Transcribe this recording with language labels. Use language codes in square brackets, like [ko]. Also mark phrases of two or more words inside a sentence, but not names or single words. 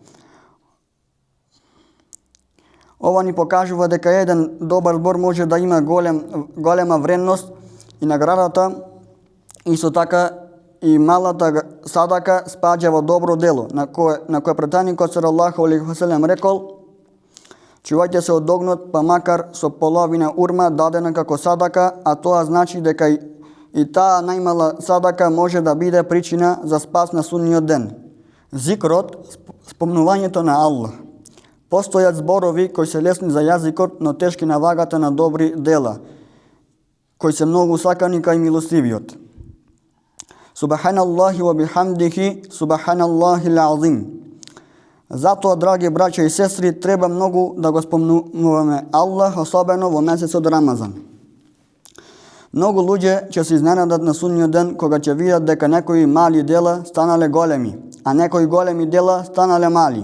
[mk] Ова ни покажува дека еден добар збор може да има голема вредност и наградата, исто така и малата садака спаѓа во добро дело, на кое пратеникот [ar] صلى الله عليه وسلم [mk] рекол: чувајте се од огнот, па макар со половина урма дадена како садака, а тоа значи дека и таа најмала садака може да биде причина за спас на судниот ден. Зикрот, спомнувањето на Аллах. Постојат зборови кои се лесни за јазикот, но тешки на вагата на добри дела, кои се многу сакани кај милостивиот. [ar] سبحان الله وبحمده سبحان الله العظيم. [mk] Затоа, драги браќа и сестри, треба многу да го спомнуваме Аллах, особено во месецот Рамазан. Многу луѓе ќе се изненадат на судниот ден кога ќе видат дека некои мали дела станале големи, а некои големи дела станале мали.